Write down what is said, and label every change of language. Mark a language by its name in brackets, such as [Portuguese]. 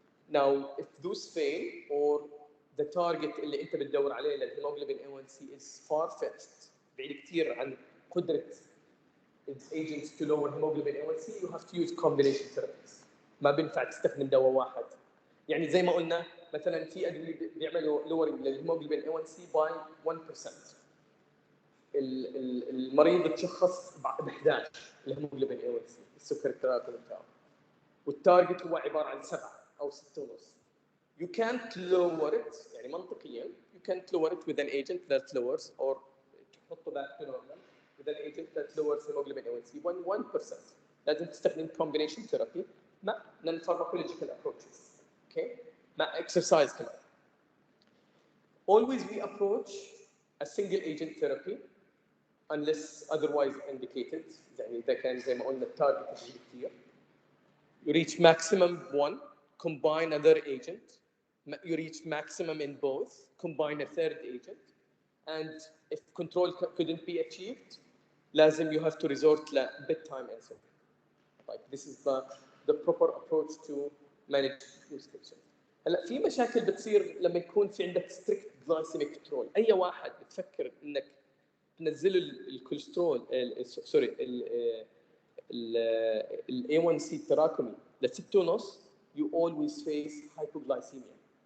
[English] Now, if those fail or the target [Arabic] اللي انت بتدور عليه للهيموجلوبين [English] A1C is far-fetched [Arabic] بعيد كثير عن قدرة [English] agents to lower hemoglobin A1C, you have to use combination therapies. [Arabic] ما بينفع تستخدم دواء واحد. يعني زي ما قلنا مثلا في ادويه بيعملوا lowering للهيموجلوبين A1C by 1%. المريض تشخص ب 11 الهيموجلوبين A1C السكر التراكمي بتاعه. والتارجت هو عباره عن 7 او 6.5. [English] You can't lower it [Arabic] يعني منطقيا [English] you can't lower it with an agent that lowers or [Arabic] تحطه [English] back to normal with an agent that lowers hemoglobin A1C 1%. [Arabic] لازم تستخدم combination therapy مع non-pharmacological approaches. [English] Okay? [Arabic] مع exercise كمان. [English] Always we approach a single agent therapy unless otherwise indicated. [Arabic] يعني إذا كان زي ما قلنا التارجت كثير. [English] You reach maximum one, combine another agent. You reach maximum in both, combine a third agent. And if control couldn't be achieved, لازم you have to resort to bedtime insulin. Like this is the proper approach to manage prescription. [Arabic] هلا في مشاكل بتصير لما يكون في عندك strict glycemic control. أي واحد بتفكر إنك تنزل الكوليسترول سوري ال A1C التراكمي ل 6.5 [English] you always face hypoglycemia.